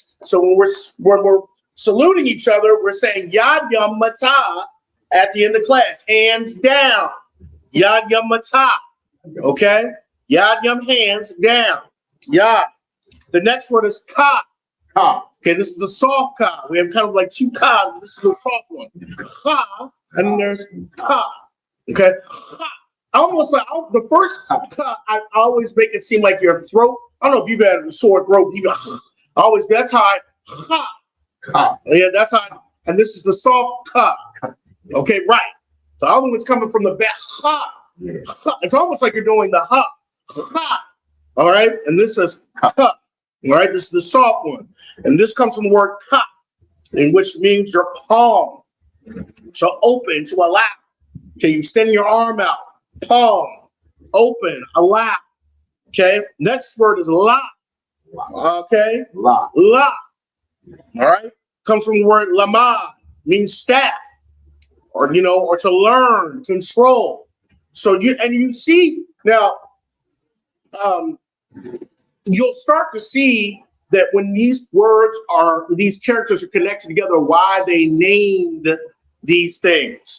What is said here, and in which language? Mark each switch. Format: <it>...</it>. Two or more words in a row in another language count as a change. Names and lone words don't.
<en>So when we're saluting each other, we're saying Yad Yum Matah at the end of class. Hands down. Yad Yum Matah. Okay? Yad Yum hands down. Yad. The next word is Ka. Ka. Okay, this is the soft Ka. We have kind of like two Ka. This is the soft one. Ka, and then there's Ka. Okay? Ka. Almost like the first Ka, I always make it seem like your throat. I don't know if you've had a sore throat. You always, that's how I, Ka. Ka. Yeah, that's how I, and this is the soft Ka. Okay, right. The other one's coming from the back. Ha. Yeah. Ha. It's almost like you're doing the ha. Ha. All right, and this is Ka. All right, this is the soft one. And this comes from the word ka, in which means your palm. So open, to allow. Okay, you extend your arm out. Palm, open, allow. Okay, next word is la. Okay, La. la. All right, comes from the word lama, means staff, or or to learn, control. So you see now, you'll start to see that when these characters are connected together, why they named these things.</en>